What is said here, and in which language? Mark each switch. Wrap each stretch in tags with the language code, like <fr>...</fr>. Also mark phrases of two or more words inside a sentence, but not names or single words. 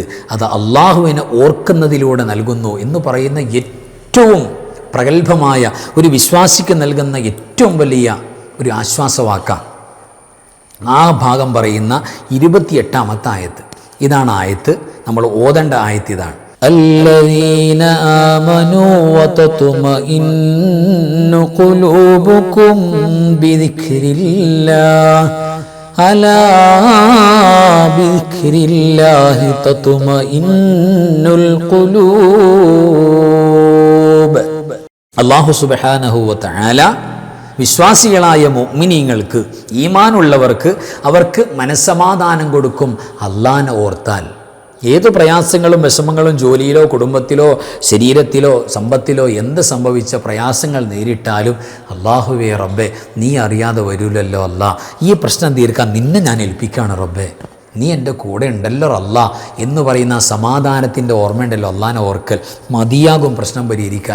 <ml>അത് അല്ലാഹുവിനെ ഓർക്കുന്നതിലൂടെ നൽകുന്നു എന്ന് പറയുന്ന ഏറ്റവും പ്രഗത്ഭമായ ഒരു വിശ്വാസിക്ക് നൽകുന്ന ഏറ്റവും വലിയ ഒരു ആശ്വാസവാക്ക ആ ഭാഗം പറയുന്ന 28ാമത്തെ ആയത്ത്. ഇതാണ് ആയത്ത്, നമ്മൾ ഓതേണ്ട ആയത്ത് ഇതാണ്.</ml> <ar>الذين آمنوا وتطمئن قلوبكم بذكر الله ألا بذكر الله تطمئن القلوب.</ar> <ml>അല്ലാഹു</ml> <ar>سبحانه وتعالى</ar> <ml>വിശ്വാസികളായ മുഅ്മിനീങ്ങൾക്ക്, ഈമാനുള്ളവർക്ക്, അവർക്ക് മനസ്സമാധാനം കൊടുക്കും അല്ലാഹനെ ഓർത്താൽ. ഏത് പ്രയാസങ്ങളും വിഷമങ്ങളും ജോലിയിലോ കുടുംബത്തിലോ ശരീരത്തിലോ സമ്പത്തിലോ എന്ത് സംഭവിച്ച പ്രയാസങ്ങൾ നേരിട്ടാലും അല്ലാഹുവേ റബ്ബേ, നീ അറിയാതെ വരൂലല്ലോ അല്ലാ, ഈ പ്രശ്നം തീർക്കാൻ നിന്നെ ഞാൻ ഏൽപ്പിക്കുകയാണ് റബ്ബേ, നീ എൻ്റെ കൂടെ ഉണ്ടല്ലോ അല്ലാ എന്ന് പറയുന്ന സമാധാനത്തിൻ്റെ ഓർമ്മയുണ്ടല്ലോ, അല്ലാഹനെ ഓർക്കൽ മതിയാകും പ്രശ്നം പരിഹരിക്കാൻ.</ml>